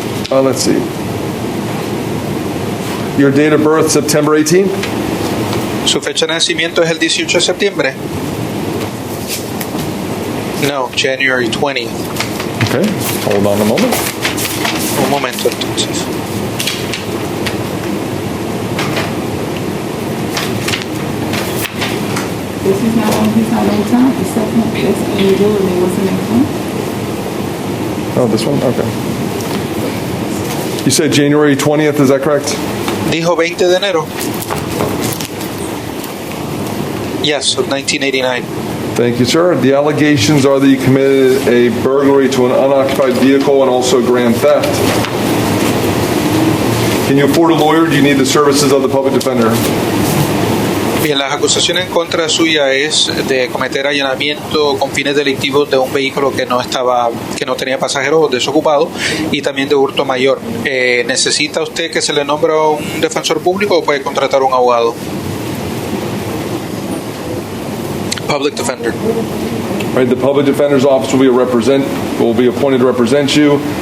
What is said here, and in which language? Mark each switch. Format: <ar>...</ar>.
<en>Let's see. Your date of birth, September 18th?</en> <es>¿Su fecha de nacimiento es el 18 de septiembre?</es> <en>No, January 20th. Okay, hold on a moment.</en> <es>Un momento entonces.</es> <en>This is not on, he's not on time, the second, that's eligibility, what's the next one? Oh, this one? Okay. You said January 20th, is that correct?</en> <es>Dijo 20 de enero.</es> <en>Yes, of 1989. Thank you, sir. The allegations are that you committed a burglary to an unoccupied vehicle and also grand theft. Can you afford a lawyer? Do you need the services of the public defender?</en> <es>Bien, las acusaciones en contra suya es de cometer allanamiento con fines delictivos de un vehículo que no tenía pasajeros, desocupado, y también de hurto mayor. ¿Necesita usted que se le nombre un defensor público o puede contratar un abogado?</es> <en>Public defender. All right, the public defender's office will be appointed to represent you.</en>